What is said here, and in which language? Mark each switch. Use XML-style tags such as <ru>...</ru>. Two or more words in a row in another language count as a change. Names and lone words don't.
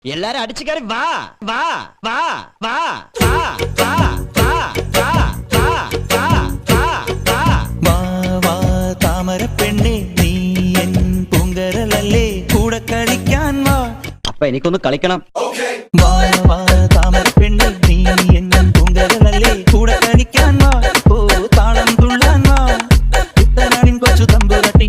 <ta>எல்லாரும் அடிச்சுக்காரு வா வா வா வா வா வா வா வா வா வா வா வா</ta> <ml>വാ താമര പെണ്ണേ നീ എൻ പൂങ്കരലല്ലേ കൂടെ കളിക്കാൻ വാ. അപ്പൊ എനിക്കൊന്ന് കളിക്കണം. വാ വാ താമര പെണ്ണേ നീ എൻ പൂങ്കരലല്ലേ കൂടെ കളിക്കാൻ വാ. ഓ താളം തുള്ളാൻ വാ. കുട്ടനാടിൻ കൊച്ചു തമ്പുരാട്ടി</ml>